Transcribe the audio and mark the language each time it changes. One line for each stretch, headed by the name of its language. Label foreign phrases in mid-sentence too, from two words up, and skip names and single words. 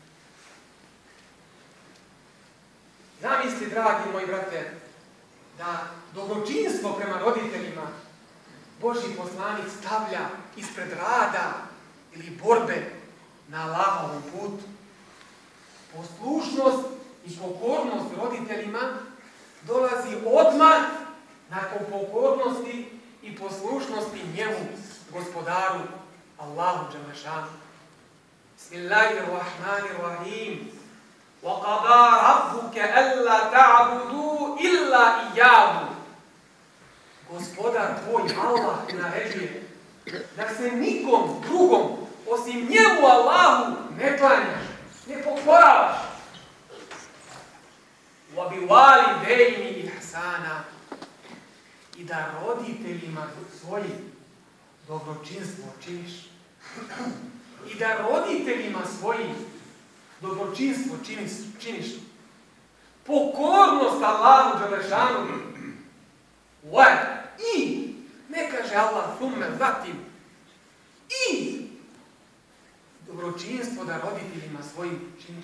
Bosnian: Zamisli, dragi moji brate, da dobročinstvo prema roditeljima Božji poslanik stavlja ispred rada ili borbe na Allahovom putu. Poslušnost i pokornost roditeljima dolazi odmah nakon pokornosti i poslušnosti njemu, gospodaru Allahu dželešanu.
Arabic: Bismillahirrahmanirrahim. وَقَضَى رَبُّكَ أَلَّا تَعْبُدُوا إِلَّا إِيَّاهُ.
Bosnian: Gospodar tvoj Allah naređuje da se nikom drugom osim njemu Allahu ne klanjaš, ne pokoravaš.
Arabic: وَبِوَالِدَيْنِ إِحْسَانًا.
Bosnian: I da roditeljima svojim dobročinstvo činiš. I da roditeljima svojim dobročinstvo činiš. Pokornost Allahu dželešanu. I, ne kaže Allah thumme, zatim, i dobročinstvo da roditeljima svojim činiš.